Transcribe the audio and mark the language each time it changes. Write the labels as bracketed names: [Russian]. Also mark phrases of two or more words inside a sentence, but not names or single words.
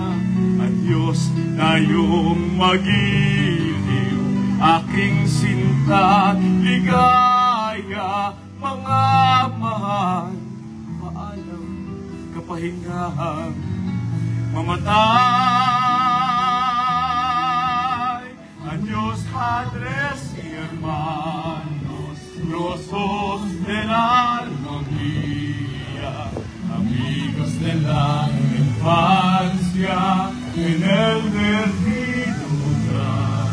[Filipino] Adios, tayong magiliw, aking sinta, ligaya, mga mahal, paalam, kapahingahan. mamatay. [Spanish] Adiós, padres y hermanos, grosos de la armonía, amigos de la infancia, en el perdido lugar.